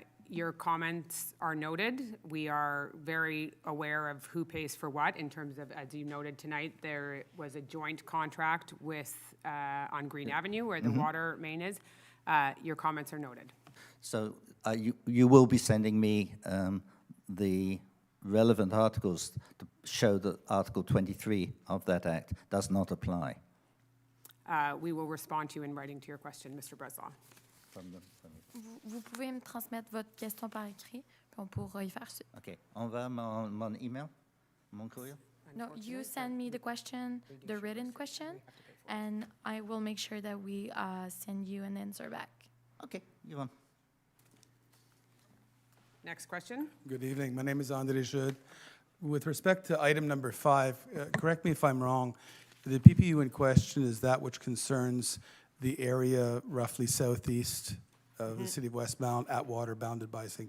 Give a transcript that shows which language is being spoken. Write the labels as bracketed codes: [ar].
[en] Your comments are noted. We are very aware of who pays for what in terms of, as you noted tonight, there was a joint contract with, on Green Avenue where the water main is. Your comments are noted. So you will be sending me the relevant articles to show that Article 23 of that Act does not apply. We will respond to you in writing to your question, Mr. Breslaw. [fr] Vous pouvez me transmettre votre question par écrit, puis on pourra y faire suite. [en] OK. [fr] Envoie mon email, mon courrier. [en] No, you send me the question, the written question, and I will make sure that we send you an answer back. OK, you want. Next question. Good evening. My name is André Jude. With respect to item number 5, correct me if I'm wrong, the PPU in question is that which concerns the area roughly southeast of the city of Westmount, Atwater, bounded by St.